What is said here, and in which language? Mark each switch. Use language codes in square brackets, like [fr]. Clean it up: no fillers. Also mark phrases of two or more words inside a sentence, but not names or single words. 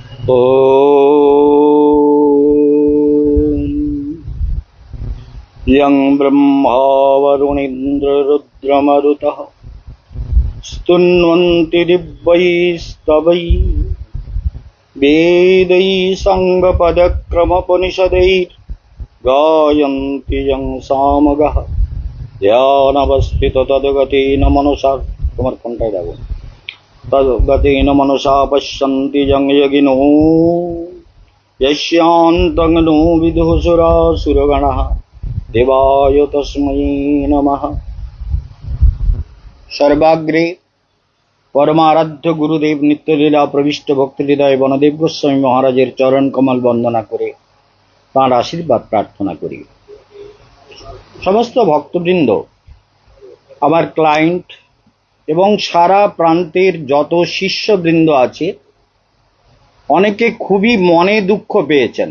[sa] ॐ यं ब्रह्मा वरुणेन्द्ररुद्रमरुतः स्तुन्वन्ति दिव्यैस्तवैः वेदैः साङ्गपदक्रमोपनिषदैर्गायन्ति यं सामगाः ध्यानवस्थितो तद्गतेन मनसा [bn] তোমার কোনটায় যাবো [sa] तद्गतेन मनसा पश्यन्ति यं यगिनो यस्यान्तं नो विदुः सुरासुरगणः देवाय तस्मै नमः। [bn] সর্বাগ্রে পরমারাধ্য গুরুদেব নিত্যলীলা প্রবিষ্ট ভক্তহৃদয় বনদেব গোস্বামী মহারাজের চরণ কমল বন্দনা করে তাঁর আশীর্বাদ প্রার্থনা করি। সমস্ত ভক্তবৃন্দ, আমার ক্লায়েন্ট এবং সারা প্রান্তের যত শিষ্যবৃন্দ আছে, অনেকে খুবই মনে দুঃখ পেয়েছেন।